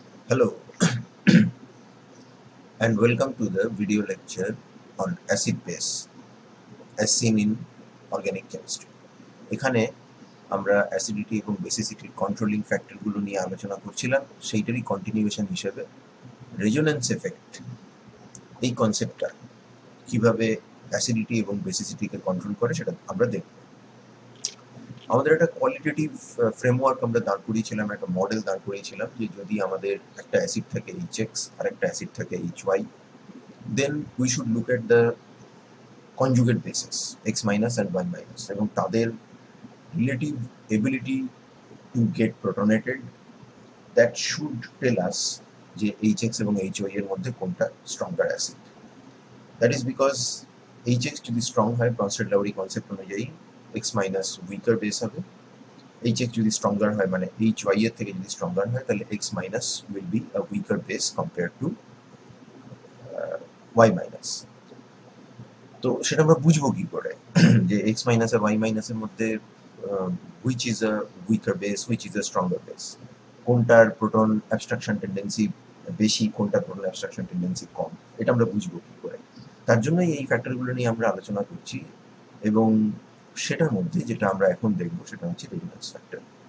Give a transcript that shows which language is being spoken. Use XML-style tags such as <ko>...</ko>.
<en>Hello and welcome to the video lecture on acid base as seen in organic chemistry.</en> <bn>এখানে আমরা acidity এবং বেসিসিটির controlling ফ্যাক্টরগুলো নিয়ে আলোচনা করছিলাম, সেইটারই কন্টিনিউয়েশন হিসেবে রেজোন্যান্স এফেক্ট এই কনসেপ্টটা কিভাবে অ্যাসিডিটি এবং বেসিসিটিকে কন্ট্রোল করে সেটা আমরা দেখব। আমাদের একটা কোয়ালিটেটিভ ফ্রেমওয়ার্ক আমরা দাঁড় করিয়েছিলাম, একটা মডেল দাঁড় করিয়েছিলাম যে যদি আমাদের একটা অ্যাসিড থাকে HX আর একটা অ্যাসিড থাকে HY,</bn> <en>then we should look at the conjugate bases X minus and Y minus</en> <bn>এবং তাদের</bn> <en>relative ability to get protonated that should tell us</en> <bn>যে HX এবং HY এর মধ্যে কোনটা stronger acid.</bn> <en>That is because HX যদি strong হয় Bronsted-Lowry concept অনুযায়ী X minus weaker base হবে, HX যদি stronger হয়</en> <bn>মানে HY এর থেকে যদি stronger হয় তাহলে</bn> <en>X minus will be a weaker base compared to Y minus.</en> <bn>তো সেটা আমরা বুঝবো কি করে যে এক্স মাইনাস আর ওয়াই মাইনাসের মধ্যে</bn> <en>which is a weaker base, which is a stronger base,</en> <bn>কোনটার প্রোটন অ্যাবস্ট্রাকশন টেন্ডেন্সি বেশি, কোনটার প্রোটন অ্যাবস্ট্রাকশন টেন্ডেন্সি কম, এটা আমরা বুঝবো কি করে। তার জন্যই এই ফ্যাক্টরগুলো নিয়ে আমরা আলোচনা করছি এবং সেটার মধ্যে যেটা আমরা এখন দেখবো সেটা হচ্ছে রেজোন্যান্স ফ্যাক্টর।</bn>